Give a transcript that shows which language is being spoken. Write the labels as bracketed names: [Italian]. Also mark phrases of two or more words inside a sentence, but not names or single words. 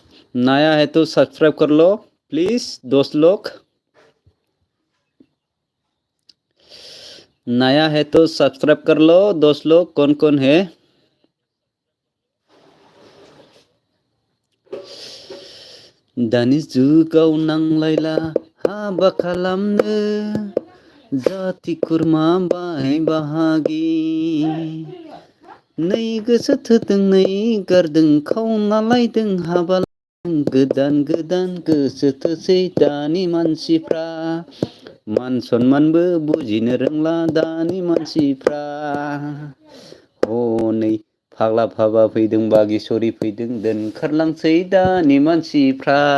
[Hindi] नया है तो सब्सक्राइब कर लो प्लीज दोस्त लोग। नया है तो सब्सक्राइब कर लो दोस्त लोग, कौन कौन है। [Bodo] दानि जुगाव नांलायला हाबा खालामनो जाति खुरमा बाय बाहागि नै गोसो थोदों नै गारदों खावना लायदों हाबा गोदान गोदान गोसो थोसै दानि मानसिफ्रा मान सनमानबो बुजिनो रोंला दानि मानसिफ्रा हनै फाग्ला फाबा फैदों बागेसरि फैदों दोनखारलांसै दानि मानसिफ्रा।